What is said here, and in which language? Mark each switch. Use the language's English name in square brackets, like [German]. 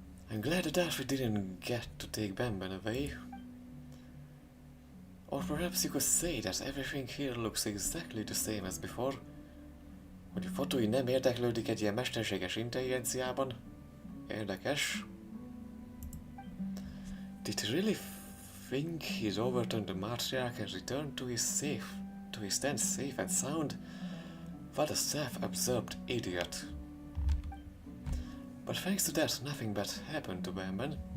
[English] I'm glad that Adelphi didn't get to take Bamban away. Or perhaps you could say that everything here looks exactly the same as before. [Hungarian] Hogy a fotói nem érdeklődik egy ilyen mesterséges intelligenciában. Érdekes. [English] Did he really think he'd overturned the matriarch and returned to his tent safe and sound? What a self-absorbed idiot. But thanks to that, nothing bad happened to Bamban.